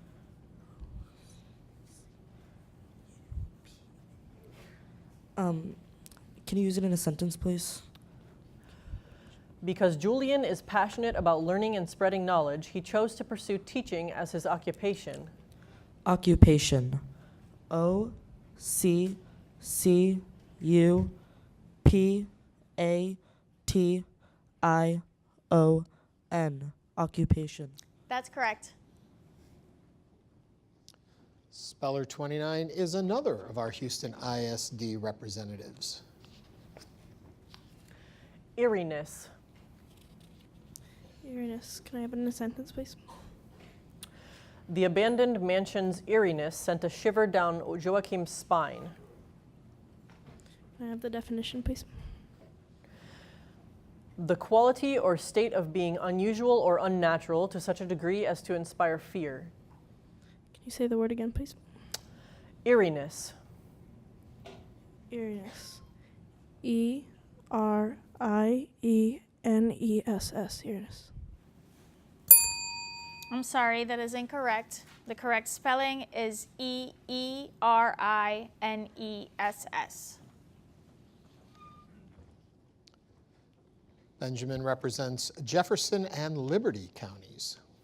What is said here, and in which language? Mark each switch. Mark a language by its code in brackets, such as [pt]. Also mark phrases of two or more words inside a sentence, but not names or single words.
[en] Can you use it in a sentence, please? Because Julian is passionate about learning and spreading knowledge, he chose to pursue teaching as his occupation. Occupation. O-C-C-U-P-A-T-I-O-N. Occupation. That's correct. Speller 29 is another of our Houston ISD representatives. Eeriness. Eeriness. Can I have it in a sentence, please? The abandoned mansion's eeriness sent a shiver down Joachim's spine. Can I have the definition, please? The quality or state of being unusual or unnatural to such a degree as to inspire fear. Can you say the word again, please? Eeriness. Eeriness. E-R-I-E-N-E-S-S. Eeriness. I'm sorry, that is incorrect. The correct spelling is E-E-R-I-N-E-S-S. Benjamin represents Jefferson and Liberty counties.